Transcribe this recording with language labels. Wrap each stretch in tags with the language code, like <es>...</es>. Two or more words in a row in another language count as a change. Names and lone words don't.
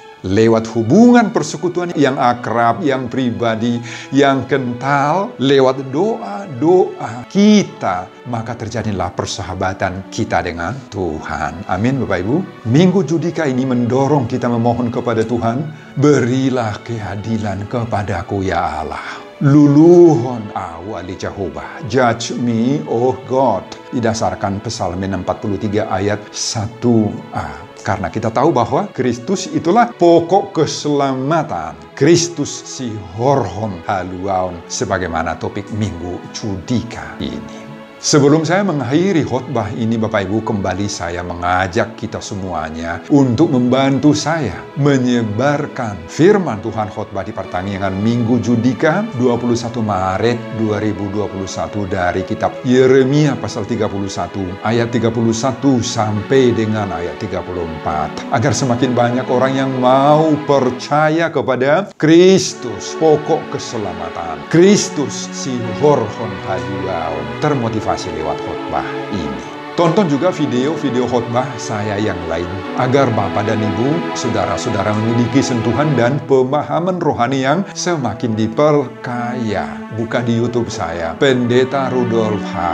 <id>Lewat hubungan persekutuan yang akrab, yang pribadi, yang kental, lewat doa-doa kita, maka terjadilah persahabatan kita dengan Tuhan. Amin, Bapak Ibu. Minggu Judika ini mendorong kita memohon kepada Tuhan, berilah keadilan kepadaku ya Allah.</id> <bbc>Luluhon awali</bbc> <en>Jehovah, judge me, oh God.</en> <id>Didasarkan Psalm 43 ayat 1a. Karena kita tahu bahwa Kristus itulah pokok keselamatan.</id> <bbc>Kristus si horhom haluaon,</bbc> <id>sebagaimana topik Minggu Judika ini. Sebelum saya mengakhiri khotbah ini, Bapak Ibu, kembali saya mengajak kita semuanya untuk membantu saya menyebarkan firman Tuhan khotbah di pertandingan Minggu Judika 21 Maret 2021 dari kitab Yeremia pasal 31 ayat 31 sampai dengan ayat 34. Agar semakin banyak orang yang mau percaya kepada Kristus, pokok keselamatan.</id> <bbc>Kristus si horhon haluaon,</bbc> <id>termotivasi lewat khotbah ini. Tonton juga video-video khotbah saya yang lain, agar Bapak dan Ibu, saudara-saudara memiliki sentuhan dan pemahaman rohani yang semakin diperkaya. Buka di YouTube saya, Pendeta Rudolf H.</id>